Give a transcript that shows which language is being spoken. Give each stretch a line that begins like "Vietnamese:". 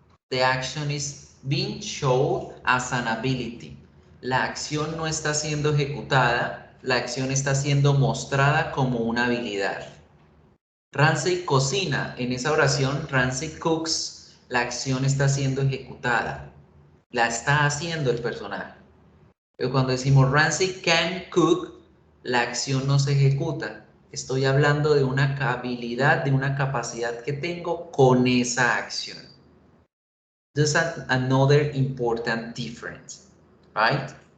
English: The action is being shown as an ability.
Spanish: La acción no está siendo ejecutada, la acción está siendo mostrada como una habilidad. Ramsey cocina, en esa oración,
English: Ramsey cooks,
Spanish: la acción está siendo ejecutada, la está haciendo el personaje. Pero cuando decimos
English: Ramsey can cook,
Spanish: la acción no se ejecuta. Estoy hablando de una habilidad, de una capacidad que tengo con esa acción.
English: There's another important difference, right?